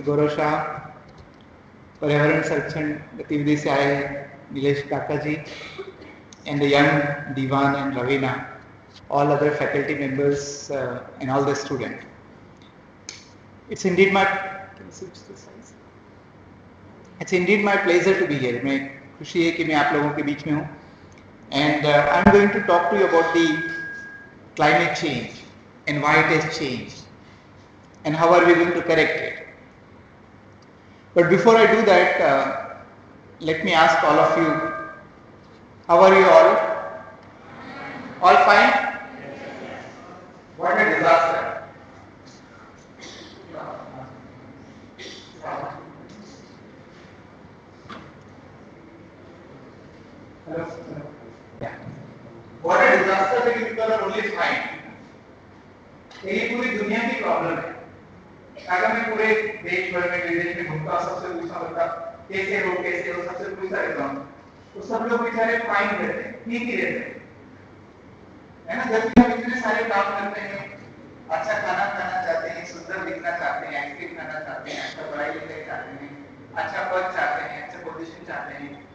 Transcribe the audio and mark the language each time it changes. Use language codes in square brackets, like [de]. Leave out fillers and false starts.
[en] Gaurav Shah, [hi] पर्यावरण संरक्षण गतिविधि से आए [en] नीलेश काका ji, and the young Divan and Ravina, all other faculty members and all the students. It's indeed my pleasure to be here. [hi] मैं खुशी है कि मैं आप लोगों के बीच में हूँ. [en] And I'm going to talk to you about the climate change and why it has changed and how are we going to correct it. But before I do that, let me ask all of you, how are you all? All fine? What a disaster. Hello? Yeah. What a disaster that you people are only fine. [hi] ये पूरी दुनिया की problem है. अगर मैं पूरे देश भर में विदेश में घूमता हूँ, सबसे पूछता होता कैसे हो सबसे पूछता रहता हूँ, तो सब लोग बेचारे फाइन रहते हैं, ठीक ही रहते हैं, है ना. जबकि हम इतने सारे काम करते हैं, अच्छा खाना खाना चाहते हैं, सुंदर दिखना चाहते हैं, आइसक्रीम खाना चाहते हैं, अच्छा पढ़ाई लिखाई चाहते हैं, अच्छा पद चाहते हैं, अच्छा पोजीशन चाहते हैं.